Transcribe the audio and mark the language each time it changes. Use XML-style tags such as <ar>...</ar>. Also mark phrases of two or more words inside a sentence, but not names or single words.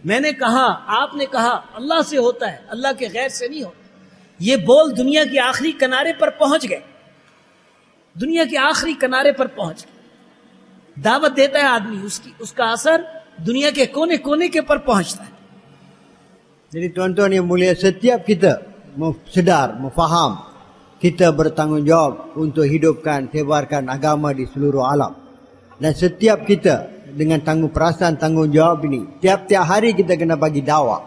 <hi>मैंने कहा, आपने कहा, अल्लाह से होता है, अल्लाह के गैर से नहीं होता। ये बोल दुनिया के आखिरी किनारे पर पहुंच गए, दुनिया के आखिरी किनारे पर पहुंच गए। दावत देता है आदमी, उसका असर दुनिया के कोने कोने के पर पहुंचता है।</hi> <ms>Jadi tuan-tuan yang mulia, setiap kita sedar, memfaham kita bertanggungjawab untuk hidupkan, sebarkan agama di seluruh alam. Dan setiap kita dengan perasaan tanggungjawab ini, tiap-tiap hari kita kena bagi dakwah.</ms>